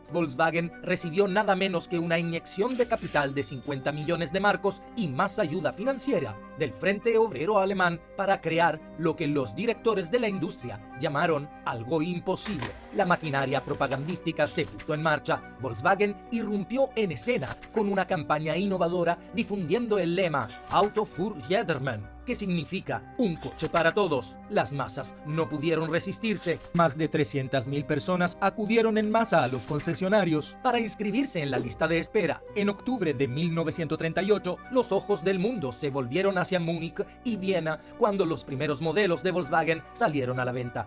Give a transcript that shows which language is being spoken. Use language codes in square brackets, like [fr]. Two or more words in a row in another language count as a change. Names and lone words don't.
[es] Volkswagen recibió nada menos que una inyección de capital de 50 millones de marcos y más ayuda financiera del Frente Obrero Alemán para crear lo que los directores de la industria llamaron algo imposible. La maquinaria propagandística se puso en marcha. Volkswagen irrumpió en escena con una campaña innovadora difundiendo el lema [de] Auto für jedermann, [es] que significa un coche para todos. Las masas no pudieron resistirse. Más de 300.000 personas acudieron en masa a los concesionarios para inscribirse en la lista de espera. En octubre de 1938, los ojos del mundo se volvieron hacia Múnich y Viena cuando los primeros modelos de Volkswagen salieron a la venta.